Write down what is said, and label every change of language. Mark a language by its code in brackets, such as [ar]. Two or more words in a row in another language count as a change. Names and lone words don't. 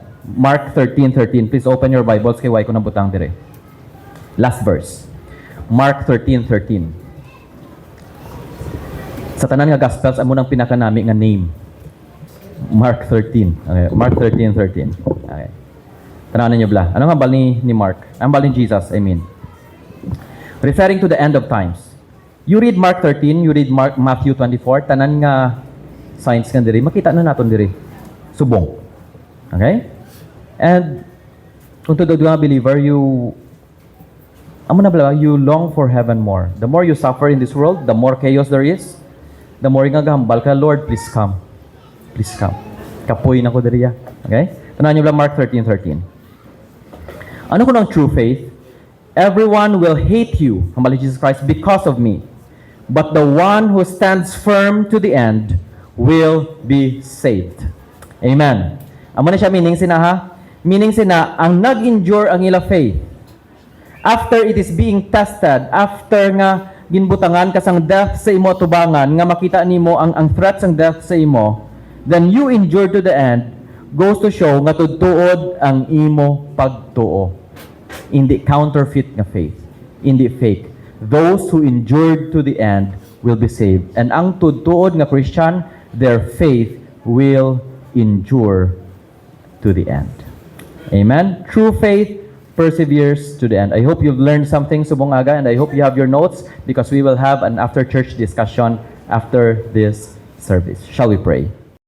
[en] Mark 13:13. Please open your Bibles [hil] kay way ko nang butang dire. [en] Last verse. Mark 13:13. [hil] Sa tanan nga Gospels, amo nang pinakanami nga name. [en] Mark 13. Okay. Mark 13:13. Okay. [hil] Tananan niyo bala. Ano nga bal ni Mark? Ang bal ni Jesus, [en] I mean. Referring to the end of times. You read Mark 13, you read Matthew 24, [hil] tanan nga signs nga diri, makita na naton diri. [en] Subong. Okay? And [hil] kung tudod nga [en] believer, you long for heaven more. The more you suffer in this world, the more chaos there is. The more [hil] nga gahambal ka, [en] Lord, please come. Please come. [hil] Kapoy na ko diriya. Okay? Tanan niyo lang Mark 13:13. Ano ko ng true faith? [en] Everyone will hate you, hambali Jesus Christ, because of me. But the one who stands firm to the end will be saved. Amen. [hil] Amo na siya meaning sina ha? Meaning sina, ang nag-endure ang ila faith. [en] After it is being tested, [hil] after nga ginbutangan kasang death sa imo tubangan, nga makita nimo ang threats ng death sa imo, [en] then you endure to the end, goes to show [hil] nga tudtuod ang imo pagtuo. Hindi counterfeit nga faith. Hindi fake. [en] Those who endured to the end will be saved. And [hil] ang tudtuod nga [en] Christian, their faith will endure to the end. Amen? True faith perseveres to the end. I hope you've learned something [hil] subong aga, [en] and I hope you have your notes because we will have an after-church discussion after this service. Shall we pray?